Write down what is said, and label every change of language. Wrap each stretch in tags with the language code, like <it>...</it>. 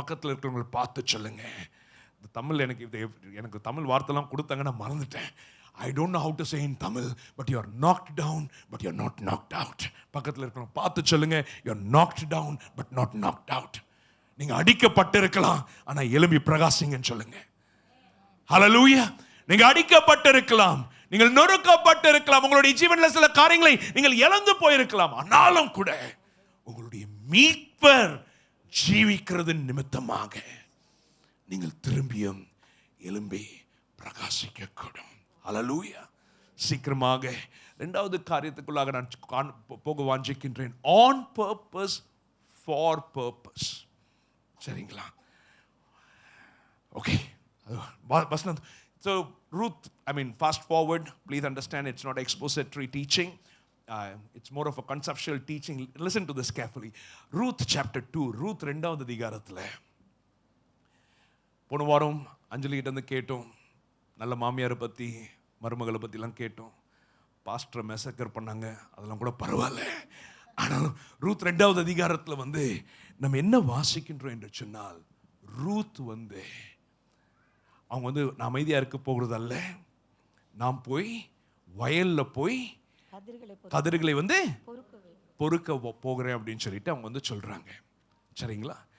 <ta>பக்கத்தில் இருக்கிறவங்களை பார்த்து சொல்லுங்க. தமிழ் எனக்கு தமிழ் வார்த்தைலாம் கொடுத்தாங்க, நான் மறந்துட்டேன்.</ta> <en>I don't know how to say in Tamil, but you are knocked down, but you are not knocked out.</en> <ta>பக்கத்தில் இருக்கிறவங்க பார்த்து சொல்லுங்க,</ta> <en>you are knocked down, but not knocked out.</en> <ta>நீங்க அடிக்கப்பட்டிருக்கலாம், ஆனா எழும்பி பிரகாசிங்கன்னு சொல்லுங்க. ஹல்லேலூயா! நீங்க அடிக்கப்பட்டிருக்கலாம், நீங்கள் நொறுக்கப்பட்டிருக்கலாம், உங்களுடைய ஜீவனில் சில காரியங்களை நீங்கள் இழந்து போயிருக்கலாம், ஆனாலும் கூட உங்களுடைய மீட்பர் ஜீவிக்கிறது நிமித்தமாக நீங்கள் திரும்பியும் எழும்பி பிரகாசிக்க கூடும். ஹல்லேலூயா! சீக்கிரமாக ரெண்டாவது காரியத்துக்குள்ளாக நான் போக வாஞ்சிக்கின்றேன்.</ta> <en>On purpose for purpose.</en> <ta>சரிங்களா? ஓகே, வசனம்.</ta> <en>So Ruth, I mean, fast forward, please understand it's not expository teaching. It's more of a conceptual teaching. Listen to this carefully. Ruth chapter 2,</en> <ta>Ruth 2வது அதிகாரத்தில் போன வாரம் அஞ்சலிகிட்ட இருந்து கேட்டோம், நல்ல மாமியாரை பற்றி மருமகளை பற்றிலாம் கேட்டோம். பாஸ்டரை மெசக்கர் பண்ணாங்க, அதெல்லாம் கூட பரவாயில்ல. ஆனால் ரூத் 2வது அதிகாரத்தில் வந்து நம்ம என்ன வாசிக்கின்றோம் என்று சொன்னால், ரூத் வந்து அவங்க வந்து நான் அமைதியாக இருக்க போகிறதல்ல, நாம் போய் வயலில் போய் கதிர்களை வந்து பொறுக்க போகிறேன் அப்படின்னு சொல்லிட்டு அவங்க வந்து சொல்கிறாங்க. சரிங்களா?</ta>